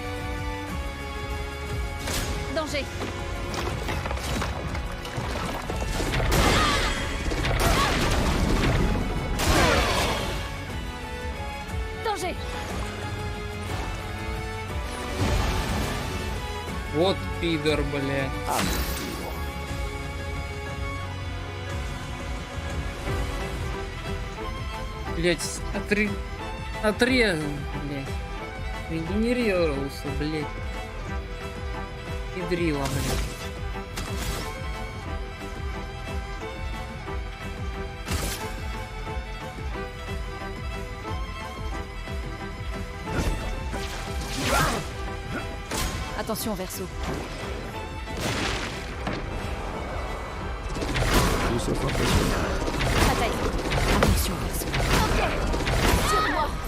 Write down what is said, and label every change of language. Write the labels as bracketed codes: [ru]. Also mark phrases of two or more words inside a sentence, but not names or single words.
[fr] Danger. Danger. [ru] Вот пидор, бля. [fr] À mon tour. [ru] Блять, отрезал, блять. Регенерировался, блять. Пидрила, блять. [fr] Attention, Verso. Bataille. Attention, Verso. Sur moi.